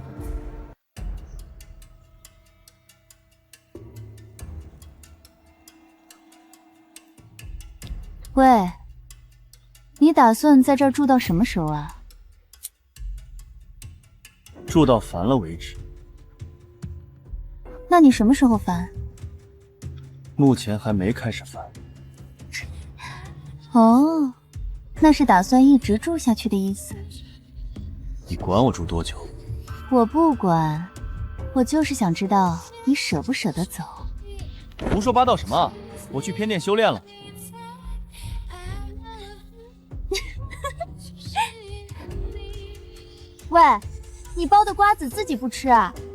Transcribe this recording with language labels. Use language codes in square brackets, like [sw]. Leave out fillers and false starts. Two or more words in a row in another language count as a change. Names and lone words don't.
[zh] 喂，你打算在这兒住到什麼時候啊？住到煩了為止。那你什麼時候煩？目前還沒開始煩。哦，那是打算一直住下去的意思。你管我住多久？我不管，我就是想知道你舍不舍得走。胡說八道什麼？我去偏殿修煉了。喂，你包的瓜子自己不吃啊？